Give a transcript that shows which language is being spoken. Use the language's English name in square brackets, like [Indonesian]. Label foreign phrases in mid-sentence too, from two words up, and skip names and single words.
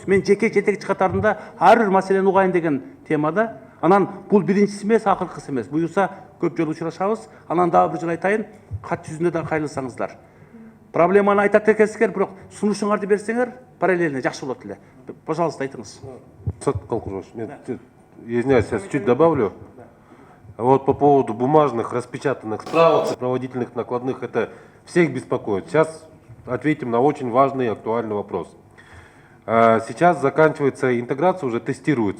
[Kyrgyz] Мен жеке жетекчи катарында ар бир маселени угайын деген темада. Анан бул биринчиси эмес, акыркысы эмес. Буюрса көп жолу учурашабыз. Анан дагы бир жолу айтайын, кат жүзүндө да кайрылсаңыздар. Проблеманы айтат экенсиңер, бирок сунушуңарды берсеңер, параллельно жакшы болот эле. Пожалуйста, айтыңыз. [Russian] Извиняюсь, сейчас чуть добавлю. Вот по поводу бумажных распечатанных справок, сопроводительных накладных, это всех беспокоит. Сейчас ответим на очень важный и актуальный вопрос. Сейчас заканчивается интеграция, уже тестируется.